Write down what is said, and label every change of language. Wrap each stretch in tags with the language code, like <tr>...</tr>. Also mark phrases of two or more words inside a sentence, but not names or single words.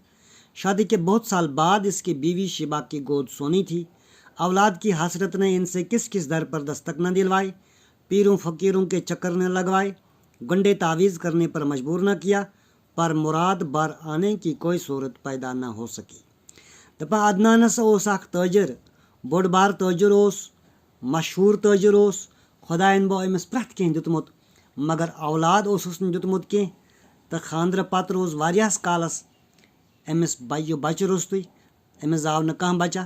<ur>شادی کے بہت سال بعد اس کی بیوی شیبہ کی گود سونی تھی۔ اولاد کی حسرت نے ان سے کس کس در پر دستک نہ دلوائی، پیروں فقیروں کے چکر نہ لگوائے، گنڈے تعویذ کرنے پر مجبور نہ کیا، پر مراد بر آنے کی کوئی صورت پیدا نہ ہو سکی۔</ur> <ks>دپان عدنانس اوس اخ تاجر، بوڑ بار تاجر اوس، مشہور تاجر اوس، خدایَن بو أمس پرٛٮ۪تھ کینٛہہ دیُتمُت، مگر اولاد اوسُس نہٕ دیُتمُت کینٛہہ۔ تہٕ خاندرٕ پتہٕ روز واریاہس کالس أمِس بچہِ روٚستُے، أمِس زاو نہٕ کانٛہہ بچہ۔</ks>